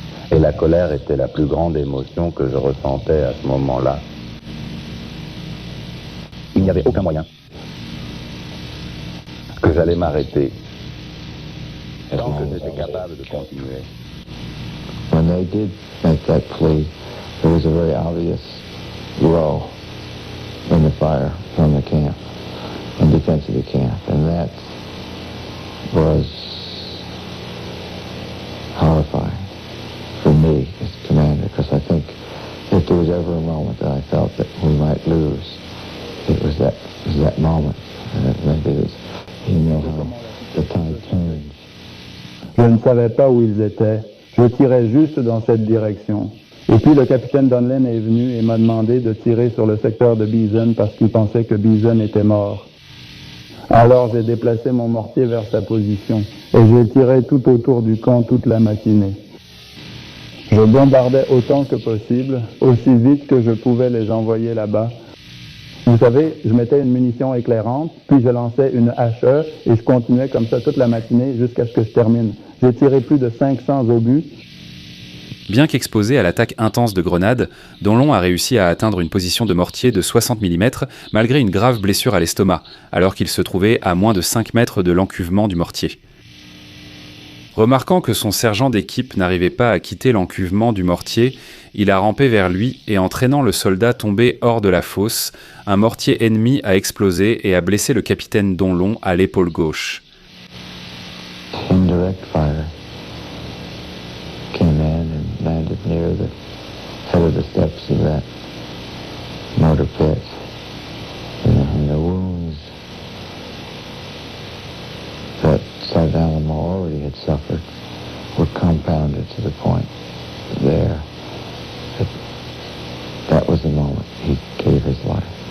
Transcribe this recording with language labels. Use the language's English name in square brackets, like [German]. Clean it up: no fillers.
[French] Et la colère était la plus grande émotion que je ressentais à ce moment-là. Il n'y avait aucun moyen que j'allais m'arrêter tant que j'étais capable de continuer. [English] When they did make that plea, there was a very obvious lull in the fire from the camp, in defense of the camp, and that was horrifying for me as commander, because I think if there was ever a moment that I felt that we might lose, it was that moment. Maybe it was, you know how the tide turns. [French] Je ne savais pas où ils étaient. Je tirais juste dans cette direction. Et puis le capitaine Donlin est venu et m'a demandé de tirer sur le secteur de Beeson parce qu'il pensait que Beeson était mort. Alors j'ai déplacé mon mortier vers sa position et j'ai tiré tout autour du camp toute la matinée. Je bombardais autant que possible, aussi vite que je pouvais les envoyer là-bas. Vous savez, je mettais une munition éclairante, puis je lançais une HE et je continuais comme ça toute la matinée jusqu'à ce que je termine. J'ai tiré plus de 500 obus. Bien qu'exposé à l'attaque intense de grenades, Donlon a réussi à atteindre une position de mortier de 60 mm malgré une grave blessure à l'estomac, alors qu'il se trouvait à moins de 5 mètres de l'encuvement du mortier. Remarquant que son sergent d'équipe n'arrivait pas à quitter l'encuvement du mortier, il a rampé vers lui et en traînant le soldat tombé hors de la fosse, un mortier ennemi a explosé et a blessé le capitaine Donlon à l'épaule gauche. [English] Indirect fire came in and landed near the head of the steps of that mortar pit. And the wounds that South Alamo already had suffered were compounded to the point there that was the moment he gave his life.